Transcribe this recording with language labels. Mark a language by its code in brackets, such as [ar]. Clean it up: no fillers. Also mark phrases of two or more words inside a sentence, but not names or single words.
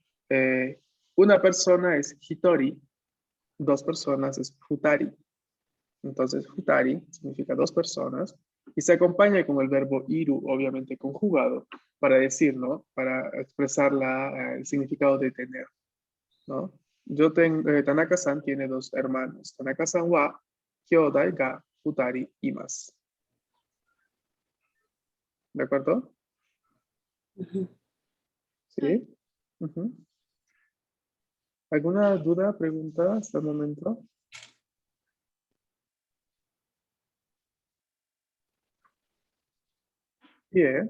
[es] Una persona es hitori, dos personas es futari. Entonces, futari significa dos personas y se acompaña con el verbo iru, obviamente conjugado, para decir, ¿no? Para expresar el significado de tener, ¿no? Yo tengo, Tanaka-san tiene dos hermanos. [ja] 田中さんは兄弟が二人います. [es] ¿De acuerdo? Ujú. Sí. Ujú. ¿Alguna duda, pregunta hasta el momento? Bien.